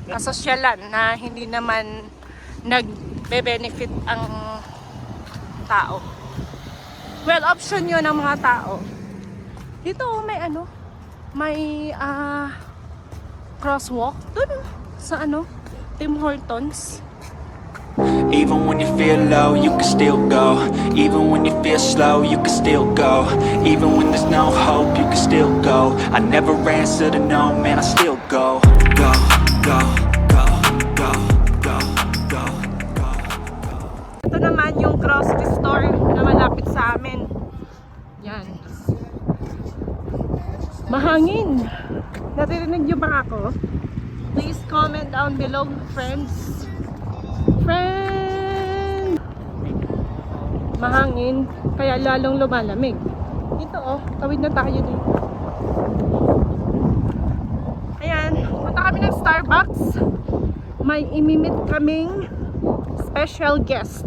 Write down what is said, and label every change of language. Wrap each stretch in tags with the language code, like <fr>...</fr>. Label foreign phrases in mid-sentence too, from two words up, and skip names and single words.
<tl>Kasosyalan na hindi naman nagbe-benefit ang tao. Well, option yun ng mga tao. Dito may ano, may crosswalk dun sa ano, Tim Hortons.</tl> <en>Even when you feel low, you can still go. Even when you feel slow, you can still go. Even when there's no hope, you can still go. I never answer to no, man, I still go. Go, go, go, go, go, go, go.</en> <tl>Ito naman yung grocery store na malapit sa amin. Yan. Mahangin. Naririnig niyo ba ako?</tl> <en>Please comment down below, friends.</en> <tl>Mahangin, kaya lalong lumalamig. Dito oh, tawid na tayo dito. Ayan, punta kami ng Starbucks. May imimit kaming special guest.</tl>